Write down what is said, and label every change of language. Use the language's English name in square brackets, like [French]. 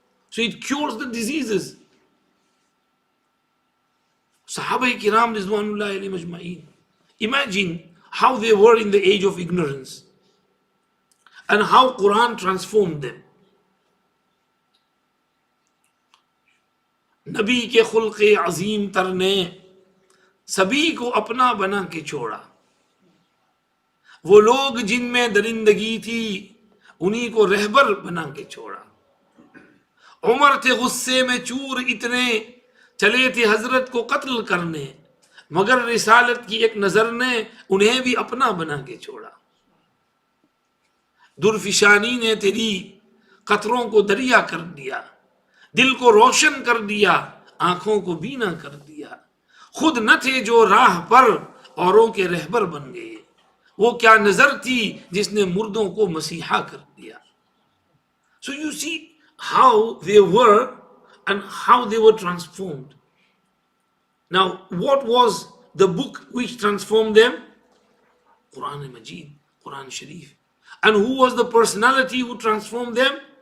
[English] So it cures the diseases. Sahaba kiram rizwanullahi alayhim ajma'in. Imagine how they were in the age of ignorance and how Quran transformed them. [Hindi] नबी के खुल्क़े अजीम तर ने सभी को अपना बना के छोड़ा. वो लोग जिनमें दरिंदगी थी उन्हीं को रहबर बना के छोड़ा. उमर थे गुस्से में चूर इतने, चले थे हजरत को कत्ल करने, मगर रिसालत की एक नजर ने उन्हें भी अपना बना के छोड़ा. दुर्फिशानी ने तेरी कतरों को दरिया कर दिया, दिल को रोशन कर दिया, आंखों को बीना कर दिया. खुद न थे जो राह पर औरों के रहबर बन गए, वो क्या नजर थी जिसने मुर्दों को मसीहा कर दिया. [English] So you see how they were and how they were transformed. Now, what was the book which transformed them? Quran Majid, Quran Sharif. And who was the personality who transformed them?